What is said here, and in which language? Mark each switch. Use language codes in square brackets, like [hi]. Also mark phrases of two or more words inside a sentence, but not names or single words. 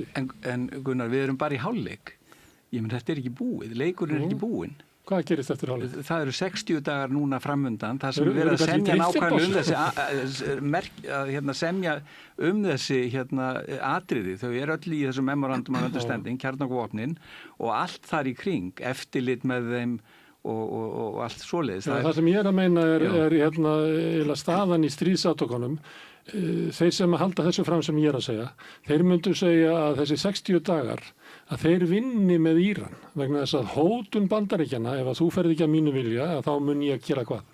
[is] En Gunnar, við erum bara í hálfleik. Þetta er ekki búið, leikurinn er ekki búinn. Hvað gerist eftir hálfleik? Það eru 60 dagar núna framundan, það sem við erum að semja nákvæmlega semja þessi atriði. Þau eru öll í þessum [en] memorandum of understanding, [is] kjarnorkuvopnin og allt þar í kring, eftirlit með þeim og allt svoleiðis. Það sem ég er að meina er staðan í stríðsátökunum. Þeir sem halda þessu fram sem ég er að segja, þeir myndu segja að þessi 60 dagar að þeir vinni með Íran vegna þess að hótun Bandaríkjanna, ef að þú ferð ekki að mínu vilja, að þá mun ég að gera hvað.